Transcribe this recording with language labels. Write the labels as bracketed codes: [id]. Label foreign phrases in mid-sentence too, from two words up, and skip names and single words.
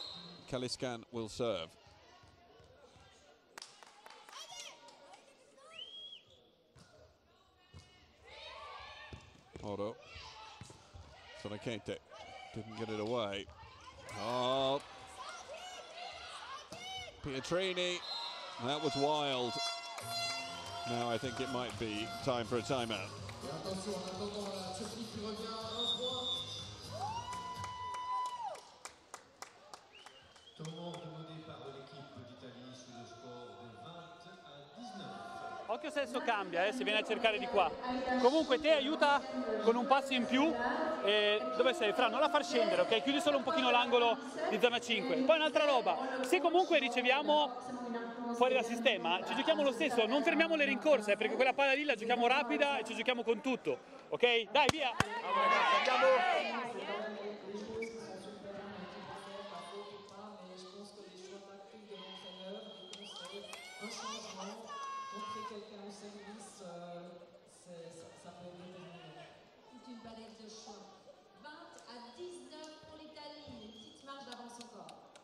[en] Kaliskan will serve. Oro. Sonokete didn't get it away. Oh. Pietrini. That was wild. Now I think it might be time for a timeout. [fr] Et attention, en attendant la Turquie qui revient à 1 point. Tournant demandé par l'équipe d'Italie sous le score de 20 à 19. [it] Occhio se adesso cambia, se viene a cercare di qua. Comunque te aiuta con un passo in più. Dove sei? Fra, non la far scendere, ok? Chiudi solo un pochino l'angolo di zona 5. Poi un'altra roba, se comunque riceviamo fuori dal sistema, ci giochiamo lo stesso, non fermiamo le rincorse, perché quella palla lì la giochiamo rapida e ci giochiamo con tutto, ok? Dai, via! Andiamo! [fr] C'est une palette de choix. 20 à 19 pour l'Italie, une petite marge d'avance encore.